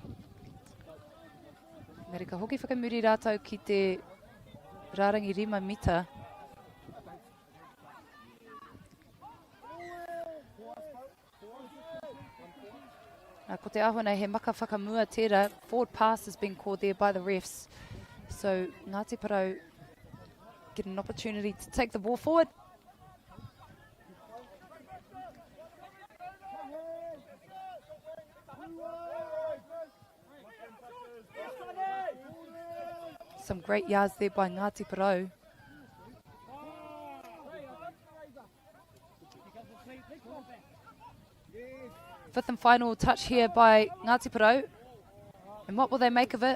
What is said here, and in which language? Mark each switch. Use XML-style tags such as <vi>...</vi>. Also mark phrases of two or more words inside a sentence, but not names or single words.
<mi>Meri ka hoki whakamuri rātou ki te rārangi rima mita. Nā ko te ahona he maka whakamua tērā.</mi> <en>Forward pass has been called there by the refs. So Ngāti Porou get an opportunity to take the ball forward. Some great yards there by Ngāti Porou. Fifth and final touch here by Ngāti Porou. And what will they make of it?</en>